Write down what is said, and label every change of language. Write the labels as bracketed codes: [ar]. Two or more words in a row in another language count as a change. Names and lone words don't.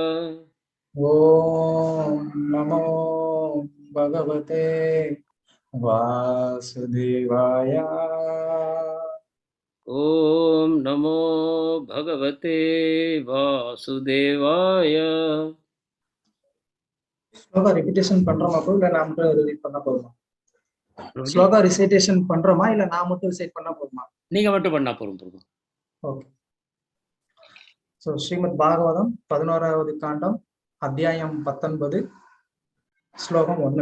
[sa] ओम नमो भगवते वासुदेवाय। ओम नमो भगवते वासुदेवाय। [ta] ஸ்லோகா ரிப்பீட்டேஷன் பண்றோமா ப்ரோ, இல்ல நான் மட்டும் ரிப்பீட் பண்ணா போதுமா? ஸ்லோகா ரிசைட்டேஷன் பண்றோமா, இல்ல நான் மட்டும் ரிசைட் பண்ணா போதுமா? நீங்க மட்டும் பண்ணா போதும். ஓகே. ஸோ ஸ்ரீமத் பாகவதம் 11வது காண்டம், அத்தியாயம் 19, ஸ்லோகம் 1.